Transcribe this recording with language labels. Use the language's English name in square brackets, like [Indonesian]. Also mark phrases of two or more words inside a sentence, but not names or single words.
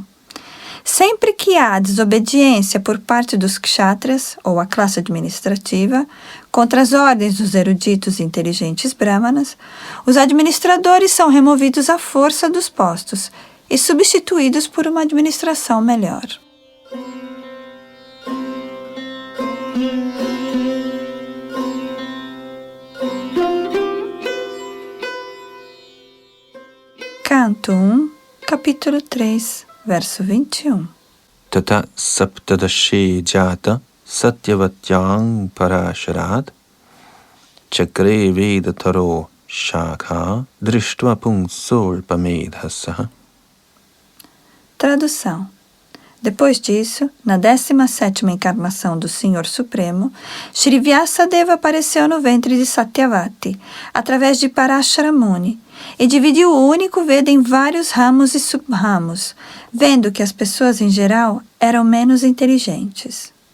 [Portuguese] Sempre que há desobediência por parte dos Kshatras, ou a classe administrativa, contra as ordens dos eruditos e inteligentes Brahmanas, os administradores são removidos à força dos postos e substituídos por uma administração melhor. Canto 1, capítulo 3, verso 21. [Sanskrit] ततः सप्तदशे जातः सत्यवत्यां पराशरात् चक्रे वेदतरोः शाखा दृष्ट्वा पुंसोऽल्पमेधसः. [Portuguese] Tradução. Depois disso, na 17ª encarnação do Senhor Supremo, Shri Vyasadeva apareceu no ventre de Satyavati, através de Parashara Muni, e dividiu o único Veda em vários ramos e sub-ramos, vendo que as pessoas em geral eram menos inteligentes.